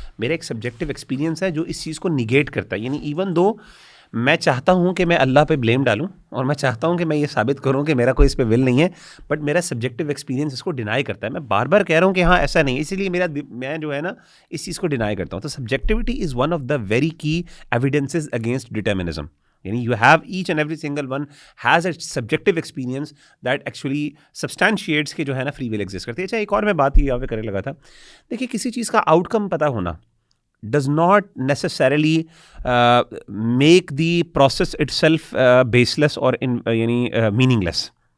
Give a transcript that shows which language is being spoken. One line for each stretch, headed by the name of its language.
Urdu: میرا ایک subjective experience ہے جو اس چیز کو نیگیٹ کرتا ہے، یعنی ایون دو میں چاہتا ہوں کہ میں اللہ پہ بلیم ڈالوں، اور میں چاہتا ہوں کہ میں یہ ثابت کروں کہ میرا کوئی اس پہ ول نہیں ہے، بٹ میرا سبجیکٹیو ایکسپیرینس اس کو ڈینائی کرتا ہے. میں بار بار کہہ رہا ہوں کہ ہاں ایسا نہیں ہے، اسی لیے میں جو ہے نا اس چیز کو ڈینائی کرتا ہوں.
English: تو subjectivity is one of the very key evidences against determinism. یعنی you have each and every single one has a subjective experience that actually substantiates
Urdu: کہ جو ہے نا فری ول ایگزسٹ کرتی ہے. اچھا ایک اور میں بات یہ کرنے لگا تھا، دیکھیے کسی چیز کا آؤٹ کم پتہ ہونا
English: does not necessarily make the process itself baseless or
Urdu: یعنی meaningless.